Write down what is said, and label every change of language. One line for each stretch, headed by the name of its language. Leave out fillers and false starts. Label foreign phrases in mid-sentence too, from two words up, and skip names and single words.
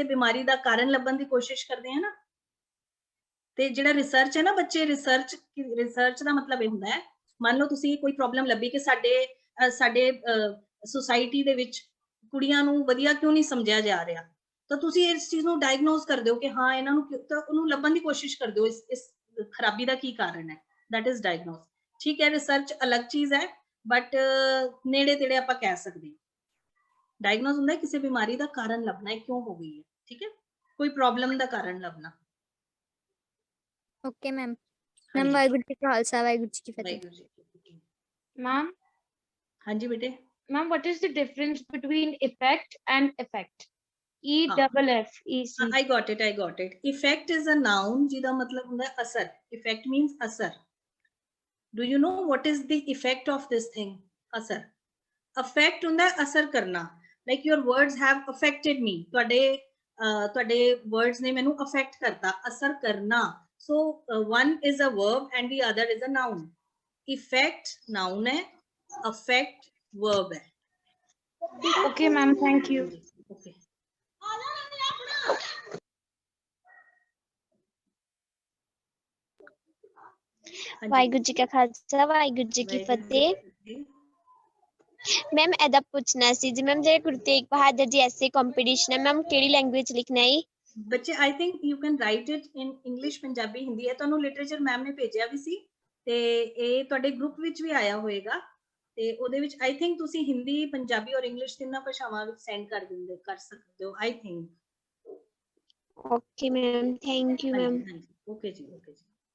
Punjabi: ਬਿਮਾਰੀ ਦਾ ਕਾਰਨ ਲੱਭਣ ਦੀ ਕੋਸ਼ਿਸ਼ ਕਰਦੇ ਹਾਂ ਨਾ, ਤੇ ਜਿਹੜਾ ਰਿਸਰਚ ਹੈ ਨਾ ਬੱਚੇ, ਰਿਸਰਚ ਦਾ ਮਤਲਬ ਇਹ ਹੁੰਦਾ ਹੈ, ਮੰਨ ਲਓ ਤੁਸੀਂ ਕੋਈ ਪ੍ਰੋਬਲਮ ਲੱਭੀ ਕਿ ਸਾਡੇ ਸੁਸਾਇਟੀ ਦੇ ਵਿੱਚ ਕੁੜੀਆਂ ਨੂੰ ਵਧੀਆ ਕਿਉਂ ਨਹੀਂ ਸਮਝਿਆ ਜਾ ਰਿਹਾ, ਤਾਂ ਤੁਸੀਂ ਇਸ ਚੀਜ਼ ਨੂੰ ਡਾਇਗਨੋਸ ਕਰਦੇ ਹੋ ਕਿ ਹਾਂ ਇਹਨਾਂ ਨੂੰ, ਤਾਂ ਉਹਨੂੰ ਲੱਭਣ ਦੀ ਕੋਸ਼ਿਸ਼ ਕਰਦੇ ਹੋ ਇਸ ਖਰਾਬੀ ਦਾ ਕੀ ਕਾਰਨ ਹੈ,
English: that is diagnose।
Punjabi: ਠੀਕ ਹੈ, ਰਿਸਰਚ ਅਲੱਗ ਚੀਜ਼ ਹੈ ਬਟ ਨੇੜੇ ਤੇੜੇ ਆਪਾਂ ਕਹਿ ਸਕਦੇ ਹਾਂ। ਡਾਇਗਨੋਸ ਹੁੰਦਾ ਹੈ ਕਿਸੇ ਬਿਮਾਰੀ ਦਾ ਕਾਰਨ ਲੱਭਣਾ ਹੈ, ਕਿਉਂ ਹੋ ਗਈ ਹੈ, ਠੀਕ ਹੈ, ਕੋਈ ਪ੍ਰੋਬਲਮ ਦਾ ਕਾਰਨ ਲੱਭਣਾ।
English: Okay ma'am.
Punjabi: ਮੈਮ ਵਾਹਿਗੁਰੂ ਜੀ ਕਾ ਖਾਲਸਾ ਵਾਹਿਗੁਰੂ ਜੀ ਕੀ ਫਤਿਹ। ਮੈਮ ਹਾਂਜੀ ਬੇਟੇ।
English: ਮੈਮ what is the difference between effect and effect? EFFEC. I got it. Effect is a noun
Punjabi: ਜਿਹਦਾ ਮਤਲਬ ਹੁੰਦਾ ਹੈ ਅਸਰ।
English: Effect means ਅਸਰ। Do you know what is the effect of this thing?
Punjabi: ਅਸਰ। Affect ਹੁੰਦਾ ਹੈ ਅਸਰ ਕਰਨਾ।
English: Like your words have affected me.
Punjabi: ਤੁਹਾਡੇ words ਨੇ ਮੈਨੂੰ affect ਕਰਤਾ, ਅਸਰ ਕਰਨਾ।
English: So one is a verb and the other is a noun. Effect noun ਹੈ, affect verb ਹੈ। Okay ma'am, thank you. Okay.
Punjabi: ਵਾਹਿਗੁਰੂ ਜੀ ਕਾ ਖਾਲਸਾ ਵਾਹਿਗੁਰੂ ਜੀ ਕੀ ਫਤਿਹ। ਮੈਮ ਇਹਦਾ ਪੁੱਛਣਾ ਸੀ ਜੀ ਮੈਮ, ਜਿਹੜੇ ਗੁਰੂ ਤੇਗ ਬਹਾਦਰ ਜੀ ਐਸੇ ਕੰਪੀਟੀਸ਼ਨ ਹੈ ਮੈਮ ਕਿਹੜੀ ਲੈਂਗੁਏਜ ਲਿਖਣਾ ਹੈ?
English: ਬੱਚੇ I think you can write it in English,
Punjabi: ਪੰਜਾਬੀ, ਹਿੰਦੀ। ਇਹ ਤੁਹਾਨੂੰ ਲਿਟਰੇਚਰ ਮੈਮ ਨੇ ਭੇਜਿਆ ਵੀ ਸੀ ਤੇ ਇਹ ਤੁਹਾਡੇ ਗਰੁੱਪ ਵਿੱਚ ਵੀ ਆਇਆ ਹੋਏਗਾ, ਤੇ ਉਹਦੇ ਵਿੱਚ
English: I think
Punjabi: ਤੁਸੀਂ ਹਿੰਦੀ, ਪੰਜਾਬੀ ਔਰ ਇੰਗਲਿਸ਼ ਤਿੰਨਾਂ ਭਾਸ਼ਾਵਾਂ ਵਿੱਚ ਸੈਂਡ ਕਰ ਸਕਦੇ ਹੋ
English: I think। Okay ma'am, thank you ma'am.
Punjabi: ਓਕੇ ਜੀ, ਓਕੇ ਜੀ।